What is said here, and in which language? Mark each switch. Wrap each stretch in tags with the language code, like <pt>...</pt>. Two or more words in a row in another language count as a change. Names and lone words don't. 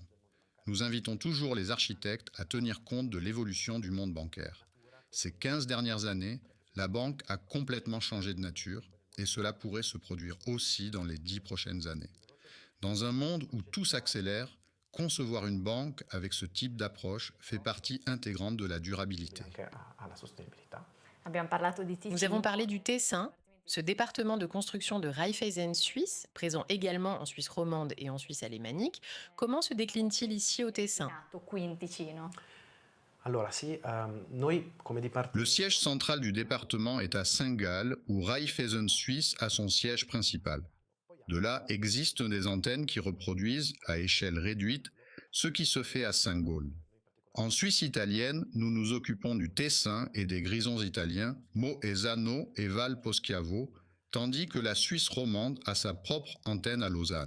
<fr>Nous invitons toujours les architectes à tenir compte de l'évolution du monde bancaire. Ces 15 dernières années, la banque a complètement changé de nature et cela pourrait se produire aussi dans les 10 prochaines années. Dans un monde où tout s'accélère, concevoir une banque avec ce type d'approche fait partie intégrante de la durabilité.</fr> <it>Anche alla sostenibilità. Abbiamo parlato di Ticino.</it> <fr>Nous avons parlé du Tessin Ce département de construction de Raiffeisen Suisse, présent également en Suisse romande et en Suisse alémanique, comment se décline-t-il ici au Tessin?</fr> <it>Nato qui in Ticino. Allora sì, noi come</it> <fr>Le siège central du département est à Saint-Gall, où Raiffeisen Suisse a son siège principal. De là existent des antennes qui reproduisent, à échelle réduite, ce qui se fait à Saint-Gall. En Suisse italienne, nous nous occupons du Tessin et des grisons italiens, Moesano et Val Poschiavo, tandis que la Suisse romande a sa propre antenne à Lausanne.</fr>